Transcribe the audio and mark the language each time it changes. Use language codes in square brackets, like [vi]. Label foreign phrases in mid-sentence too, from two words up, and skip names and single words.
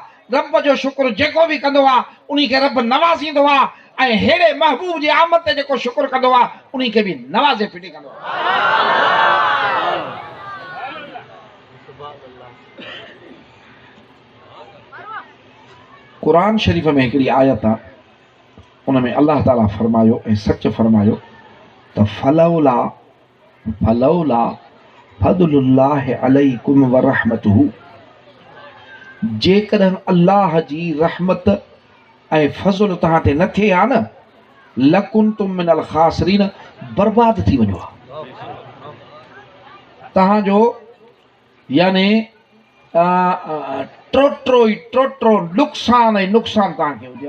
[sd] रब जो शुक्र जेको बि कंदो आहे उन खे रब नवाज़ींदो आहे, ऐं हेड़े महबूब जी आमद ते जेको शुक्र कंदो आहे उन खे बि नवाज़े फिटी कंदो आहे। क़ुरान शरीफ़ में हिकिड़ी आयत आहे, उन में अल्लाह ताला फरमायो ऐं सच फरमायो त [ar] فلولا فلولا فضل الله عليكم ورحمته, [sd] जेकॾहिं अल्लाह जी रहमत ऐं फज़ल तव्हां ते न थिए हा न, [ar] لكنتم من الخاسرين, [sd] बर्बाद थी वञो हा तव्हांजो। यानी टोटरो नुक़सान ई नुक़सान तव्हांखे हुजे।